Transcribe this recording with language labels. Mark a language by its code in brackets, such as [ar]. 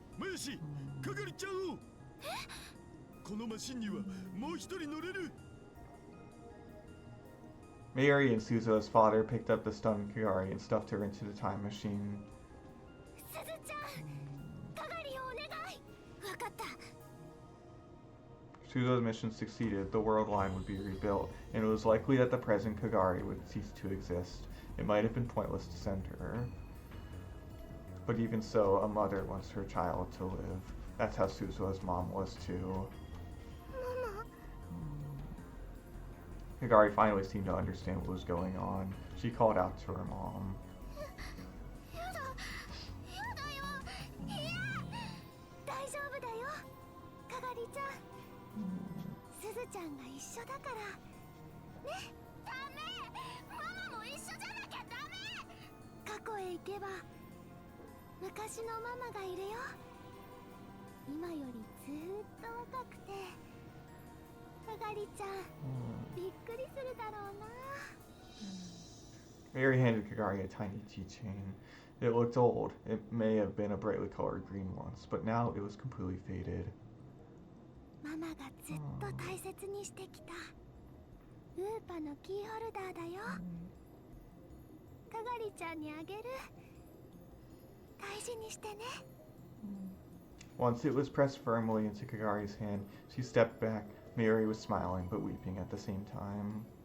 [ja] マヤシ、かがりちゃんを。このマシンにはもう一人乗れる。 [en] Mayuri and Suzuha's father picked up the stunned Kagari and stuffed her into the time machine. [ja] すずちゃん、かがりをお願い。わかった。 [en] Suzuha's mission succeeded. The world line would be rebuilt, and it was likely that the present Kagari would cease to exist. It might have been pointless to send her. But even so, a mother wants her child to live. That's how Suzuha's mom was too. Kagari finally seemed to understand what was going on. She called out to her mom. [ja] やだ、やだよ。いや、大丈夫だよ。かがりちゃん。すずちゃんが一緒だから。ね、ダメ。ママも一緒じゃなきゃダメ。過去へ行けば昔のママがいるよ。今よりずーっと若くて。かがりちゃん、びっくりするだろうな。 [en] Mayuri handed Kagari a tiny keychain. It looked old. It may have been a brightly colored green once, but now it was completely faded. [ja] ママがずっと大切にしてきたウーパのキーホルダーだよ。かがりちゃんにあげる。大事にしてね。 [en] Once it was pressed firmly into Kagari's hand, she stepped back. Mayuri was smiling but weeping at the same time.